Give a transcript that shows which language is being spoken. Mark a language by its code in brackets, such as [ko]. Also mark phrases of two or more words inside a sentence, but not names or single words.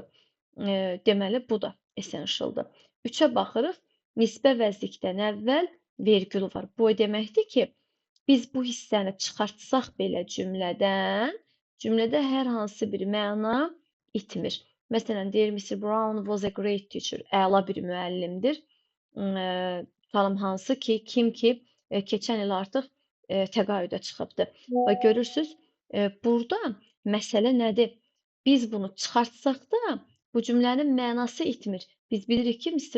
[az] Deməli, bu da essentialdır. 3-ə baxırıq, nisbə vəzlikdən əvvəl vergül var. Bu deməkdir ki, biz bu hissəni çıxartsaq belə cümlədən, cümlədə hər hansı bir məna itmir. Məsələn, deyir, Mr. [en] Brown was a great teacher. [az] Əla bir müəllimdir. Tutalım hansı ki, kim ki, keçən il artıq təqaüdə çıxıbdır. Və görürsüz, burada məsələ nədir? Biz bunu çıxartsaq da, bu cümlənin mənası itmir. Biz bilirik ki, Mr.